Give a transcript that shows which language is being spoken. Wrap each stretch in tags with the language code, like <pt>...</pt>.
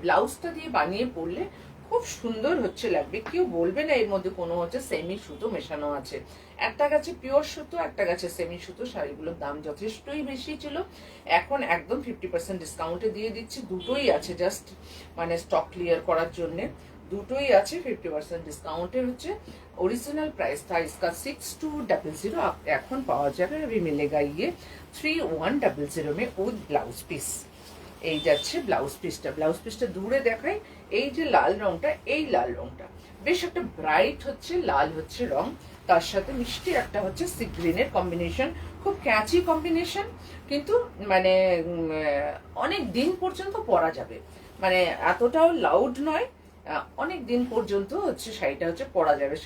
<bn>ব্লাউজটা দিয়ে বানিয়ে পরলে খুব সুন্দর হচ্ছে লাগবে, কেউ বলবে না এর মধ্যে কোনো হচ্ছে সেমি সুতো মেশানো আছে। একটা গাছে পিওর সুতো, একটা গাছে সেমি সুতো। শাড়িগুলোর দাম যথেষ্টই বেশি ছিল, এখন একদম 50% ডিসকাউন্টে দিয়ে দিচ্ছি। দুটোই আছে, জাস্ট মানে স্টক ক্লিয়ার করার জন্য দুটোই আছে 50% ডিসকাউন্টের।</bn> <hi>হচ্ছে ओरिजिनल प्राइस था इसका 6200,</hi> <bn>এখন পাওয়া যাবে</bn> <hi>अभी मिलेगा ये 3100 में उद ब्लाउज पीस।</hi> <bn>এই যাচ্ছে ব্লাউজ পিসটা। ব্লাউজ পিসটা দূরে দেখাই, এই যে লাল রংটা, এই লাল রংটা বেশ একটা ব্রাইট হচ্ছে লাল হচ্ছে রং, তার সাথে মিষ্টি একটা হচ্ছে সি গ্রিনের কম্বিনেশন, খুব ক্যাচি কম্বিনেশন, কিন্তু মানে অনেক দিন পর্যন্ত পরা যাবে, মানে এতটাও লাউড নয়, অনেক দিন পর্যন্ত হচ্ছে শাড়িটা হচ্ছে পরা যাবে।</bn>